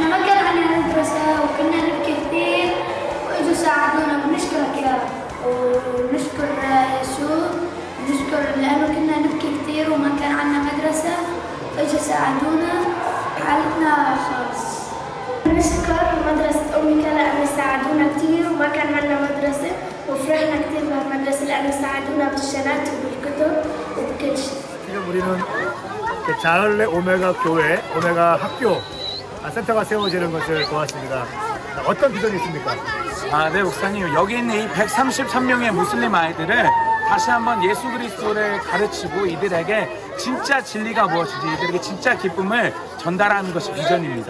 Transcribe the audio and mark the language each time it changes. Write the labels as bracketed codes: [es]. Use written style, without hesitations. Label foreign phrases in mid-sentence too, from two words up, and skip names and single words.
[ar] ما كان عندنا مدرسة وكنا نبكي كثير وإجوا ساعدونا ونشكرك يا رب ونشكر يسوع ونشكر لأنه كنا نبكي كثير وما كان عندنا مدرسة وإجوا ساعدونا حالتنا خاص. نشكر مدرسة أمية لأنه ساعدونا كثير وما كان عندنا مدرسة وفرحنا كثير بالمدرسة لأنه ساعدونا بالشنات وبالكتب وبكل شيء. [ko] 지금 우리는 자연래 오메가 교회, 오메가 학교 센터가 세워지는 것을 보았습니다. 어떤 비전이 있습니까? 네, 목사님. 여기 있는 이 133명의 무슬림 아이들을 다시 한번 예수 그리스도를 가르치고 이들에게 진짜 진리가 무엇인지 이들에게 진짜 기쁨을 전달하는 것이 비전입니다.